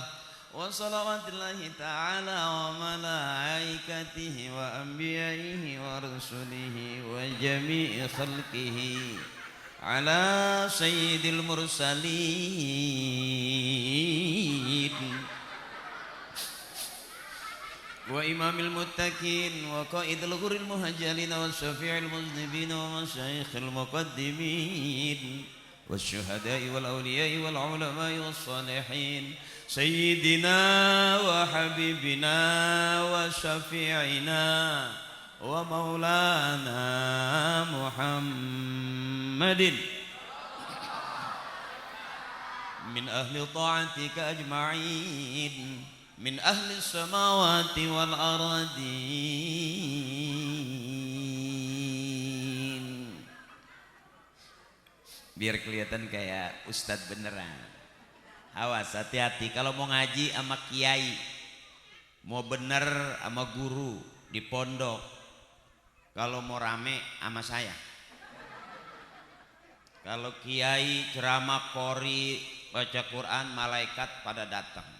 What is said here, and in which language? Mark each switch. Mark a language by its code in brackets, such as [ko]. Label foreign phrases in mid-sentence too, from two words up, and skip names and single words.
[ar] وصلوات الله تعالى وملائكته وأنبيائه ورسله وجميع خلقه على سيد المرسلين وإمام المتقين وقائد الغر المحجلين وشفيع المذنبين ومشايخ المقدمين والشهداء والأولياء والعلماء والصالحين سيدنا وحبيبنا وشفيعنا ومولانا محمد من أهل طاعتك أجمعين من أهل السماوات والأرضين. [id] Biar kelihatan kayak ustadz beneran. Awas, hati-hati kalau mau ngaji sama kiai, mau bener sama guru di pondok, kalau mau rame sama saya. Kalau kiai ceramah qori baca Quran, malaikat pada datang.